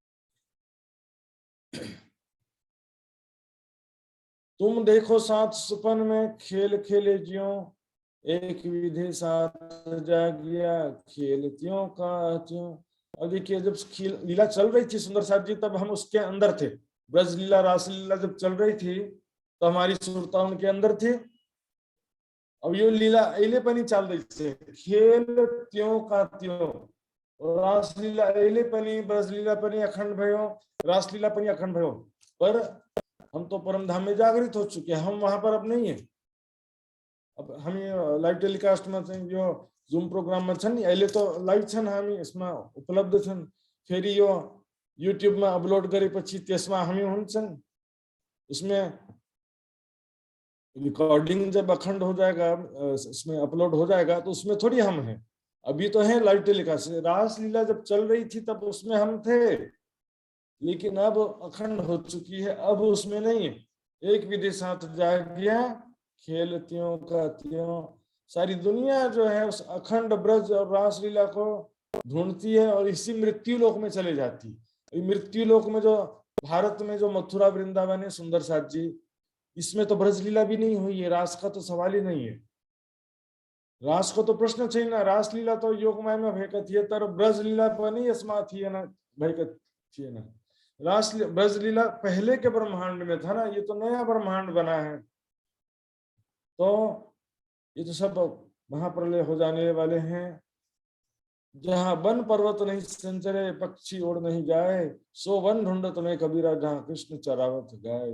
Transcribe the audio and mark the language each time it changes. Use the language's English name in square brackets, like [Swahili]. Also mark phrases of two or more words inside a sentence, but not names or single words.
[Hindi] तुम देखो साथ सुपन में खेल खेले ज्यों, एक विधि साथ जागिया खेल त्यों का त्यों। अब देखिए जब लीला चल रही थी सुंदर साथ जी, तब हम उसके अंदर थे। ब्रज लीला रास लीला जब चल रही थी तो हमारी सुरता उनके अंदर थी। अब ये लीला [Nepali] अहिले पनि चल्दैछ, [Hindi] खेल त्यों का त्यों। [Nepali] रास लीला अहिले पनि, ब्रज लीला पनि अखंड भयो, रास लीला पनि अखंड भयो। [Hindi] पर हम तो परम धाम में जागृत हो चुके हैं, हम वहां पर अब नहीं है। अब हम [English] live telecast [Nepali] में यो जुम प्रोग्राम में छन्, अहिले तो लाइभ छन्, हामी यसमा उपलब्ध छन्। फेरि यो युट्युब में अपलोड गरेपछि त्यसमा हामी हुन्छन्। [Hindi] इसमें रिकॉर्डिंग जब अखंड हो जाएगा, इसमें अपलोड हो जाएगा, तो उसमें थोड़ी हम हैं। अभी तो है [English] live telecast. [Hindi] रास लीला जब चल रही थी तब उसमें हम थे, लेकिन अब अखंड हो चुकी है, अब उसमें नहीं है। एक विधि साथ जागिया खेल त्यों का त्यों। सारी दुनिया जो है उस अखंड ब्रज और रास लीला को ढूंढती है और इसी मृत्यु लोक में चले जाती है। मृत्यु लोक में जो भारत में जो मथुरा वृंदावन है सुंदर साथ जी, इसमें तो ब्रज लीला भी नहीं हुई है, रास का तो सवाल ही नहीं है। [Nepali] रास को तो प्रश्न छैन, रास लीला तो योगमाया में भएका थिए, तर ब्रज लीला पनि यसमा थिएन, भएका थिएन। [Hindi] रास ब्रज लीला पहले के ब्रह्मांड में था ना, ये तो नया ब्रह्मांड बना है। तो ये तो सब महाप्रलय हो जाने वाले हैं। जहाँ वन पर्वत नहीं संचरे, पक्षी उड़ नहीं जाए, सो वन ढूंढत में कबीरा, जहाँ कृष्ण चरावत गाए।